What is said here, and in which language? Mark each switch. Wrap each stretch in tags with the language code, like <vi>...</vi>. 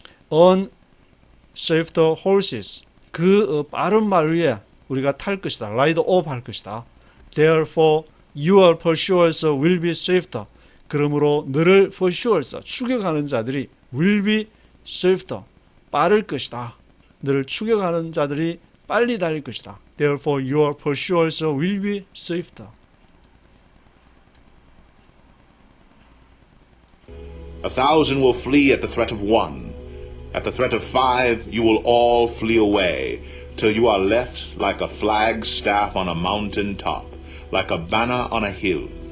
<en>on swift horses</en> <ko>그 빠른 말 위에 우리가 탈 것이다.</ko> <en>ride off</en> <ko>할 것이다.</ko> <en>Therefore your pursuers will be swift.</en> <ko>그러므로 너를 pursuers 추격하는 자들이</ko> <en>will be swift</en> <ko>빠를 것이다. 너를 추격하는 자들이 빨리 달릴 것이다.</ko> <en>Therefore, your pursuers will be swift. A thousand will flee at the threat of one. At the threat of five, you will all flee away, till you are left like a flagstaff on a mountain top, like a banner on a hill.</en>